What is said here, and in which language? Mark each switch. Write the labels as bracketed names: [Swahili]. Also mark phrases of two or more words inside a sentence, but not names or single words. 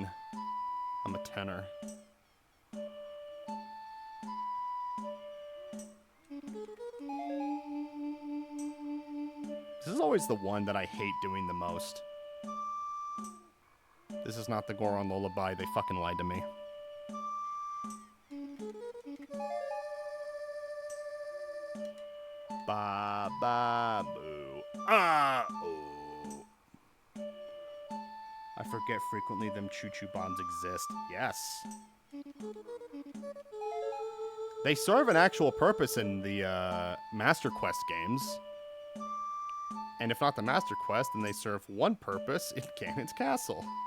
[English] I'm a tenor. This is always the one that I hate doing the most. This is not the Goron lullaby, they fucking lied to me. Ba ba boo. Ah oh. I forget frequently them choo-choo bombs exist. Yes. They serve an actual purpose in the Master Quest games. And if not the Master Quest, then they serve one purpose in Ganon's Castle.